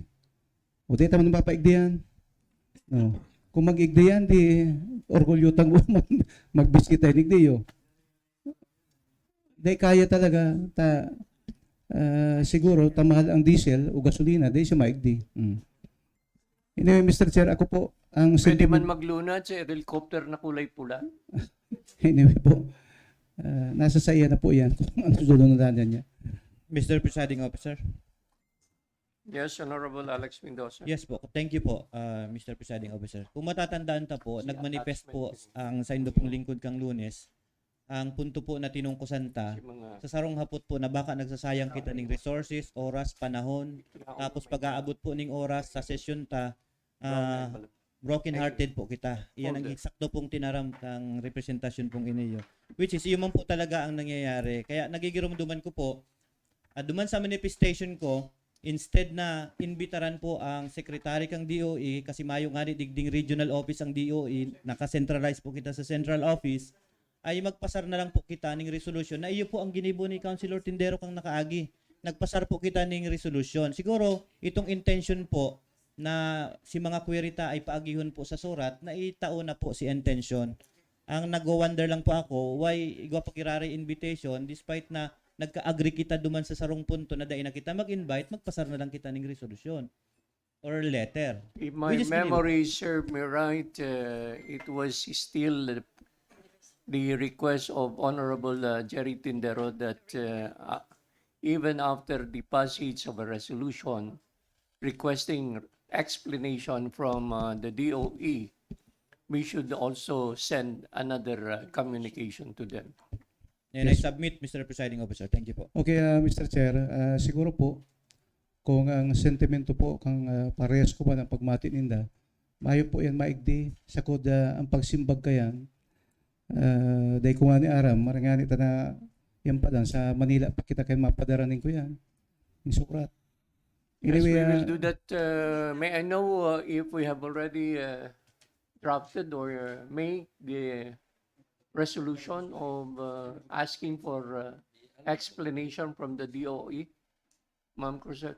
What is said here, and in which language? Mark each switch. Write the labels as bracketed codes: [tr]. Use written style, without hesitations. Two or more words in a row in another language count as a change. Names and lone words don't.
[bik] O di taman mapaigdiyan. No. Kung mag-igdiyan, di orgulyotang magbisita ni Igdiyo. Di kaya talaga, siguro, tamahal ang diesel o gasolina, di siya maigdi. [en] Anyway, Mr. Chair, [bik] ako po, ang Pwede man sentiment, maglunad sa helicopter na kulay pula. anyway po, nasa sa iya na po yan, kung ano sunod niya. [en] Mr. Presiding Officer. Yes, Honorable Alex Mendoza. Yes po. Thank you po, Mr. Presiding Officer. [bik] Kung matatandaan ta po, nagmanifest po ang sa Indopong Lingkod kang Lunes. Ang punto po na tinungkusan ta, Si mga sa sarong hapot po na baka nagsasayang kita ng resources, oras, panahon, tapos pag-aabot po ning oras sa session ta, [en] broken hearted [bik] po kita. Iyan ang eksakto pong tinaram kang representasyon pong iniyo. [en] Which is, [tl] yun man po talaga ang nangyayari. [bik] Kaya nagigirumduman ko po, duman sa manifestation ko, instead na imbitaran po ang secretary kang DOE, kasi mayo nga ni digding [en] regional office [bik] ang DOE, naka-centralize po kita sa [en] central office, [bik] ay magpasar na lang po kita ng resolution na iyo po ang ginibo ni Councilor Tindero kang nakaagi. Nagpasar po kita ng resolution. Siguro, itong intention po na si mga query ta ay paagihon po sa surat, na itao na po si intention. [tl] Ang nag-wonder lang po ako, [bik] why igwa pa kirari invitation despite na nagka-agree kita duman sa sarong punto na dahil na kita mag-invite, magpasar na lang kita ng [en] resolution or letter. If my We just memory served me right, it was still the request of Honorable Jerry Tindero that even after the passage of a resolution requesting explanation from the DOE, we should also send another communication to them. And I submit, Mr. Presiding Officer. Thank you po. Okay, Mr. [bik] Chair, siguro po, kung ang sentimento po, kang parehas ko ba ng pagmati ninda, mayo po yan maigdi, sakod ang pagsimbag kayan, dahil kung ani aram, marangani ta na yan pa lang, sa Manila pa kita kayo mapadaranin ko yan, yung surat. [en] Yes, we Anyway, will do that. May I know if we have already drafted or made the resolution of asking for explanation from the DOE? Ma'am Cruzet?